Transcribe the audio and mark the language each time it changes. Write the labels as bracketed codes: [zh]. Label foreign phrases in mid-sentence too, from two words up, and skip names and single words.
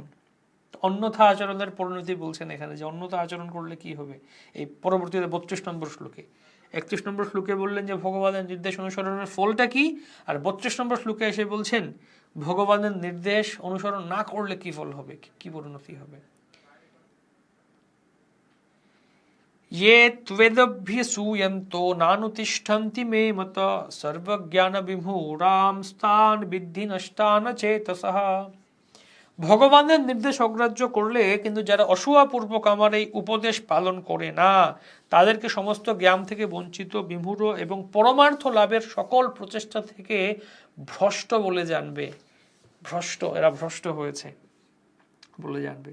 [bn] অন্যথা আচরণের পরিণতি বলছেন এখানে, যে অন্যথা আচরণ করলে কি হবে। এই পরবর্তীতে 32 নম্বর শ্লোকে, 31 নম্বর শ্লোকে বললেন যে ভগবানের নির্দেশ অনুসরণের ফলটা কি, আর 32 নম্বর শ্লোকে এসে বলছেন ভগবানের নির্দেশ অনুসরণ না করলে কি ফল হবে, কি পরিণতি হবে। [sa] ये त्वेदभ्यसूयन्तो नानुतिष्ठन्ति मे मत सर्वज्ञान विमूढां स्तान् विद्धि नष्टान चेतसः। [bn] ভগবানের নির্দেশ অগ্রাহ্য করলে কিন্তু যারা অসূয়াপূর্বক আমার এই উপদেশ পালন করে না, তাদেরকে সমস্ত জ্ঞান থেকে বঞ্চিত, বিমূঢ় এবং পরমার্থ লাভের সকল প্রচেষ্টা থেকে ভ্রষ্ট বলে জানবে। এরা ভ্রষ্ট হয়েছে বলে জানবে।